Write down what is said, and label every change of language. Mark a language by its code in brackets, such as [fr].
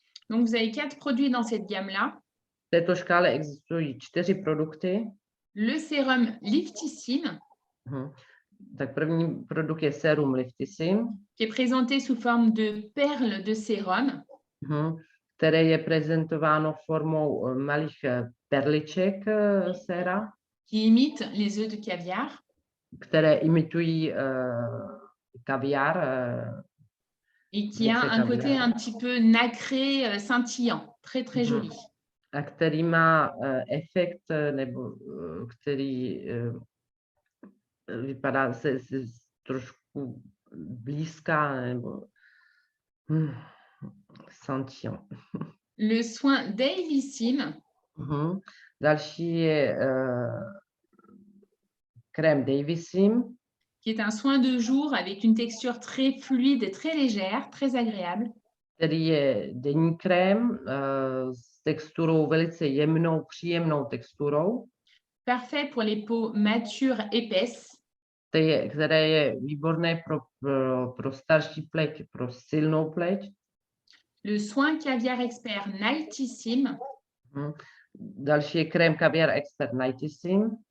[fr] Donc, vous avez 4 produits dans cette gamme-là. [cs] V této škále existují 4 produkty. [fr] Le sérum Liftissime. [cs] Tak první produkt je sérum Liftissime. [fr] Qui est présenté sous forme de perles de sérum. [cs] Které je prezentováno formou malých perliček séra. [fr] Qui imite les œufs de caviar. [cs] Které imitují kaviár. [fr] Et qui a un côté un petit peu nacré, scintillant, très très joli. [cs] A který má efekt, nebo který vypadá se trošku blízká, nebo scintillant. [fr] Le soin Davissime. [cs] Další je crème Davissime. [fr] Qui est un soin de jour avec une texture très fluide et très légère, très agréable. [cs] Který je denní krém s texturou velice jemnou, příjemnou texturou. [fr] Parfait pour les peaux matures épaisses. [cs] Které je výborné pro starší pleť, pro silnou pleť. [fr] Le soin caviar expert Nightissime. [cs] Další je krém caviar expert Nightissime.